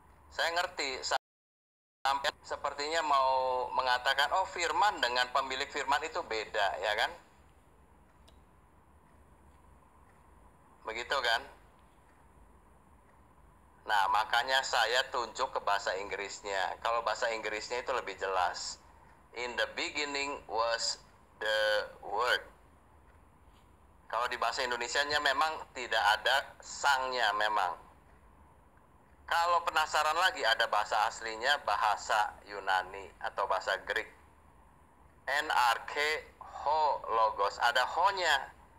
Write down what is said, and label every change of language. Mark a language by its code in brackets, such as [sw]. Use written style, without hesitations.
[id] Saya ngerti, sampean sepertinya mau mengatakan, oh firman dengan pemilik firman itu beda, ya kan? Begitu kan? Nah, makanya saya tunjuk ke bahasa Inggrisnya. Kalau bahasa Inggrisnya itu lebih jelas. [en] In the beginning was the word. [id] Kalau di bahasa Indonesianya memang tidak ada sangnya memang. Kalau penasaran lagi, ada bahasa aslinya, bahasa Yunani atau bahasa Greek. NRK ho logos, ada ho-nya.